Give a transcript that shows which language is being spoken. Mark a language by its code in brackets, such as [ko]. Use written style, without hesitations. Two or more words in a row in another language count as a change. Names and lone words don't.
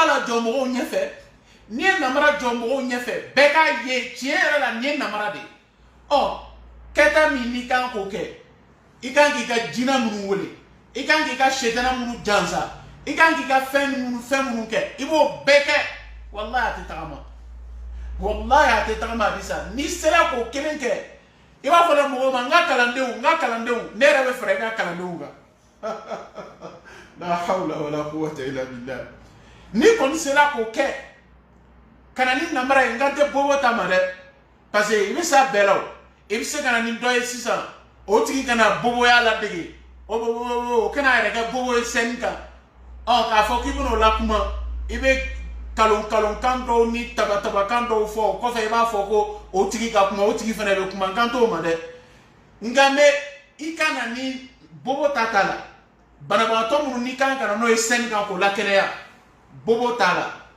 [bm] la jɔ mɔgɔw ɲɛfɛ n'i ye namara jɔ mɔgɔw ɲɛfɛ bɛɛ k'a ye tiɲɛ yɛrɛ la nin ye namara de ye kɛta min n'i kan k'o kɛ i kan k'i ka jinɛ minnu wele i kan k'i ka setana minnu jansa i kan k'i ka fɛn minnu kɛ i b'o bɛɛ kɛ wallahi a tɛ tagama wallahi a tɛ tagama Adisa n'i sera k'o kelen kɛ i b'a fɔ dɛ mɔgɔw ma n ka kalandenw ne yɛrɛ bɛ fara i ka kalandenw kan [ar] لا حول ولا قوة إلا بالله [bm] ni kɔni sera k'o kɛ ka na ni namara ye n kan tɛ bobo ta ma dɛ [fr] parce que [bm] i bɛ s'a bɛɛ la o i bɛ se ka na ni dɔ ye sisan o tigi kana boboya ladege o kana yɛrɛ kɛ bobo ye scène kan k'a fɔ k'i bɛn'o lakuma i bɛ kalon-kalonkan dɔw ni taba-tabakan dɔw fɔ o kɔfɛ i b'a fɔ ko o tigi ka kuma o tigi fana bɛ kuma n kan t'o ma dɛ nka mɛ i ka na ni bobo ta t'a la banabagatɔ minnu n'i kan ka na n'o ye scène kan k'o lakɛnɛya bobo t'a la